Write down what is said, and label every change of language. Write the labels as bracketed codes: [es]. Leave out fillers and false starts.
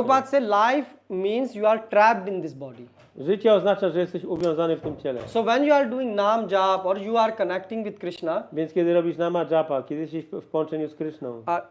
[en] Prabhupada said life means you are trapped in this body. [pl] Życie oznacza, że jesteś uwiązany w tym ciele. [en] So when you are doing nam jap or you are connecting with Krishna, [pl] Więc kiedy robisz nama japa, kiedy jesteś w połączeniu z Kryszną,